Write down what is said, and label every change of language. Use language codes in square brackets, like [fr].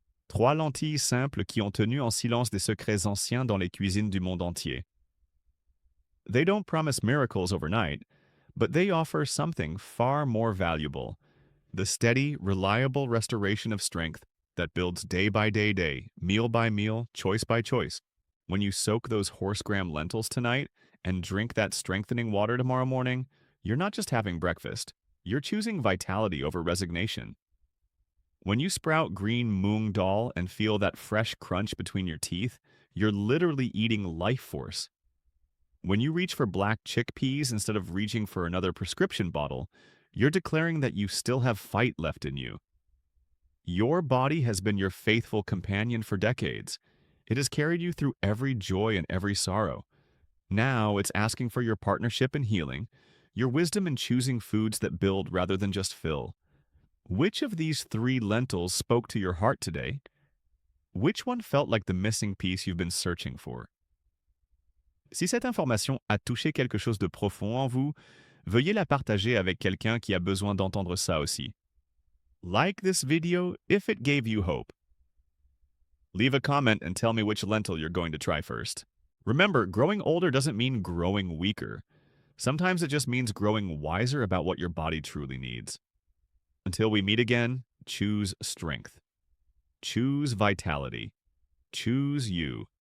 [fr] Trois lentilles simples qui ont tenu en silence des secrets anciens dans les cuisines du monde entier. [en] They don't promise miracles overnight, but they offer something far more valuable: the steady, reliable restoration of strength that builds day by day, meal by meal, choice by choice. When you soak those horse gram lentils tonight and drink that strengthening water tomorrow morning, you're not just having breakfast. You're choosing vitality over resignation. When you sprout green moong dal and feel that fresh crunch between your teeth, you're literally eating life force. When you reach for black chickpeas instead of reaching for another prescription bottle, you're declaring that you still have fight left in you. Your body has been your faithful companion for decades. It has carried you through every joy and every sorrow. Now it's asking for your partnership in healing, your wisdom in choosing foods that build rather than just fill. Which of these three lentils spoke to your heart today? Which one felt like the missing piece you've been searching for? [fr] Si cette information a touché quelque chose de profond en vous, veuillez la partager avec quelqu'un qui a besoin d'entendre ça aussi. [en] Like this video if it gave you hope. Leave a comment and tell me which lentil you're going to try first. Remember, growing older doesn't mean growing weaker. Sometimes it just means growing wiser about what your body truly needs. Until we meet again, choose strength. Choose vitality. Choose you.